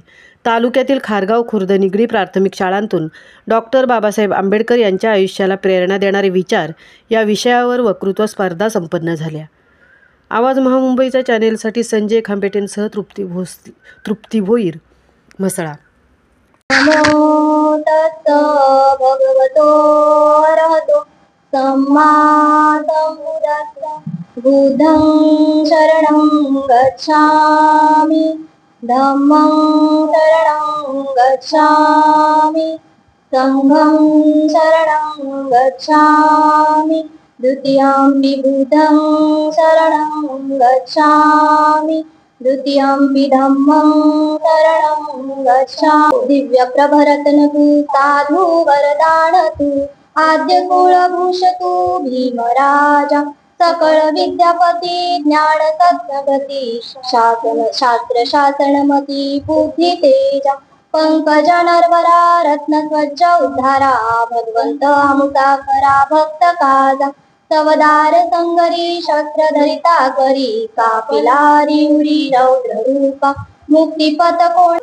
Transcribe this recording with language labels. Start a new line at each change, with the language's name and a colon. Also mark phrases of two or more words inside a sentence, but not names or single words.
Marathi: तालुक्यातील खारगाव खुर्द निगडी प्राथमिक शाळांतून डॉक्टर बाबासाहेब आंबेडकर यांच्या आयुष्याला प्रेरणा देणारे विचार या विषयावर वक्तृत्व स्पर्धा संपन्न झाल्या। आवाज महामुंबईच्या चॅनेलसाठी संजय खांबेटेंसह तृप्ती भोईर, म्हसळा।
Pali: नमो तस्स भगवतो अरहतो सम्मा सम्बुद्धस्स। बुद्धं शरणं गच्छामि, धम्मं शरणं गच्छामि, संघं शरणं गच्छामि, द्वितीयंपि बुद्धं शरणं गच्छामि, द्वितीयंपि धम्मं शरणं गच्छामि।
Marathi: दिव्य प्रभरतनतु साधु वरदानतु, आद्य कुलभूषतु भीमराजा, सकळ विद्यापती ज्ञान सत्सगती, शासन शास्त्र शासनमती बुद्धी तेजा, पंकजा नरवरा रत्न स्वच्छ उद्धारा, भगवंत आमुता करा भक्त काजा, सवदार संगरी शस्त्र धरिता करी, कापिलारी उरी रौद्र रूपा, मुक्तिपथ कोण।